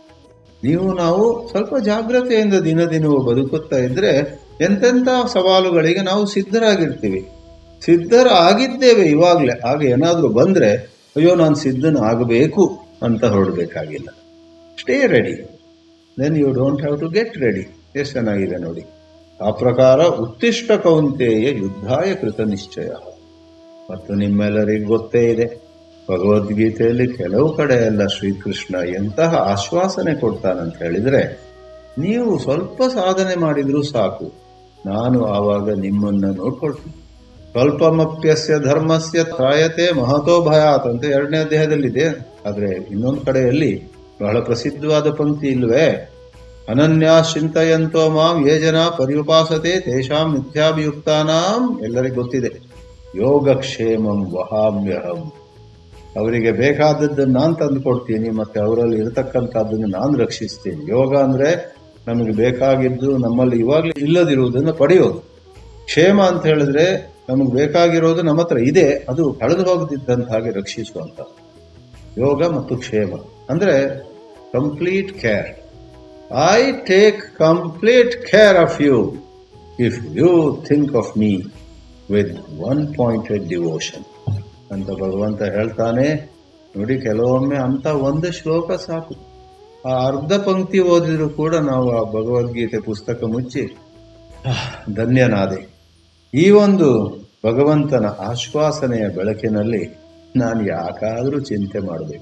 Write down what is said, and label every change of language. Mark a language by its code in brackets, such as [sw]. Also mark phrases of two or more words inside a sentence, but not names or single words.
[kn] ನಾವು ಸ್ವಲ್ಪ ಜಾಗ್ರತೆಯಿಂದ ದಿನವೂ ಬದುಕುತ್ತಾ ಇದ್ರೆ ಎಂತೆಂಥ ಸವಾಲುಗಳಿಗೆ ನಾವು ಸಿದ್ಧರಾಗಿರ್ತೀವಿ. ಸಿದ್ಧರಾಗಿದ್ದೇವೆ ಇವಾಗಲೇ. ಆಗ ಏನಾದರೂ ಬಂದ್ರೆ, ಅಯ್ಯೋ ನಾನು ಸಿದ್ಧನಾಗಬೇಕು ಅಂತ ಹೊರಡಬೇಕಾಗಿಲ್ಲ. [en] stay ready, then you don't have to get ready. [kn] ಎಷ್ಟು ಚೆನ್ನಾಗಿದೆ ನೋಡಿ. ಆ ಪ್ರಕಾರ [sa] ಉತ್ತಿಷ್ಠ ಕೌಂತೆಯ ಯುದ್ಧಾಯ ಕೃತ ನಿಶ್ಚಯ. [kn] ಮತ್ತು ನಿಮ್ಮೆಲ್ಲರಿಗೂ ಗೊತ್ತೇ ಇದೆ, ಭಗವದ್ಗೀತೆಯಲ್ಲಿ ಕೆಲವು ಕಡೆ ಎಲ್ಲ ಶ್ರೀಕೃಷ್ಣ ಎಂತಹ ಆಶ್ವಾಸನೆ ಕೊಡ್ತಾನಂತ ಹೇಳಿದ್ರೆ, ನೀವು ಸ್ವಲ್ಪ ಸಾಧನೆ ಮಾಡಿದ್ರೂ ಸಾಕು, ನಾನು ಆವಾಗ ನಿಮ್ಮನ್ನ ನೋಡ್ಕೊಳ್ತೀನಿ. [sa] ಸ್ವಲ್ಪಮಪ್ಯಸ್ಯ ಧರ್ಮಸ್ಯ ತ್ರಾಯತೆ ಮಹತೋ ಭಯಾತ್ [kn] ಅಂತ 2ನೇ ಅಧ್ಯಾಯದಲ್ಲಿದೆ. ಆದ್ರೆ ಇನ್ನೊಂದು ಕಡೆಯಲ್ಲಿ ಬಹಳ ಪ್ರಸಿದ್ಧವಾದ ಪಂಕ್ತಿ ಇಲ್ವೇ? [sa] ಅನನ್ಯಾ ಚಿಂತಯಂತೋ ಮಾಂ ಯೇ ಜನ ಪರ್ಯುಪಾಸತೆ ತೇಷಾಂ ನಿತ್ಯಾಭಿಯುಕ್ತಾನಾಂ. [kn] ಎಲ್ಲರಿಗೂ ಗೊತ್ತಿದೆ, [sa] ಯೋಗಕ್ಷೇಮಂ ವಹಾಮ್ಯಹಂ. [kn] ಅವರಿಗೆ ಬೇಕಾದದ್ದನ್ನು ನಾನು ತಂದು ಕೊಡ್ತೀನಿ, ಮತ್ತೆ ಅವರಲ್ಲಿ ಇರತಕ್ಕಂಥದ್ದನ್ನು ನಾನು ರಕ್ಷಿಸ್ತೀನಿ. ಯೋಗ ಅಂದ್ರೆ ನಮಗೆ ಬೇಕಾಗಿದ್ದು ನಮ್ಮಲ್ಲಿ ಇವಾಗಲೇ ಇಲ್ಲದಿರುವುದನ್ನು ಪಡೆಯೋದು. ಕ್ಷೇಮ ಅಂತ ಹೇಳಿದ್ರೆ ನಮಗೆ ಬೇಕಾಗಿರೋದು ನಮ್ಮ ಹತ್ರ ಇದೆ, ಅದು ಕಳೆದು ಹೋಗದಿದ್ದಂತ ಹಾಗೆ ರಕ್ಷಿಸುವಂತ. ಯೋಗ ಮತ್ತು ಕ್ಷೇಮ ಅಂದ್ರೆ [en] complete care. I take complete care of you if you think of me with one pointed devotion [kn] ಅಂತ ಭಗವಂತ ಹೇಳ್ತಾನೆ. ನೋಡಿ, ಕೆಲವೊಮ್ಮೆ ಅಂತ ಒಂದು ಶ್ಲೋಕ ಸಾಕು. ಆ ಅರ್ಧ ಪಂಕ್ತಿ ಓದಿದ್ರು ಕೂಡ ನಾವು ಆ ಭಗವದ್ಗೀತೆ ಪುಸ್ತಕ ಮುಚ್ಚಿ ಧನ್ಯನಾದೆ. ಈ ಒಂದು ಭಗವಂತನ ಆಶ್ವಾಸನೆಯ ಬೆಳಕಿನಲ್ಲಿ ನಾನು ಯಾಕಾದ್ರೂ ಚಿಂತೆ ಮಾಡಬೇಕು.